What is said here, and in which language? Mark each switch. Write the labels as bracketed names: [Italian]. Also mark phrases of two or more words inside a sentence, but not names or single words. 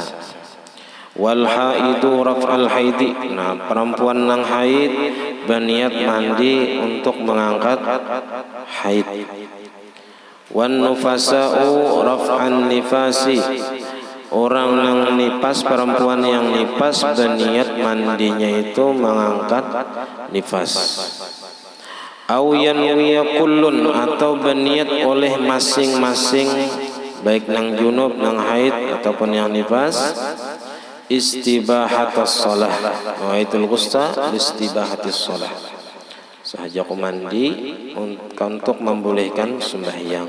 [Arabic] والحائض رفع الحيض, [Indonesian] nah perempuan yang haid berniat mandi untuk mengangkat haid. [Arabic] والنفساء رفع النفاس, [Indonesian] orang yang nipas, perempuan yang nipas berniat mandinya itu mengangkat nifas. [Arabic] أو ينوي كل, [Indonesian] atau berniat oleh masing-masing baik yang junub, yang haid ataupun yang nifas, [Arabic] استباحة الصلاة [Indonesian] wa itul gusta [Arabic] استباحة الصلاة, [Indonesian] sahaja mandi untuk membolehkan sembahyang.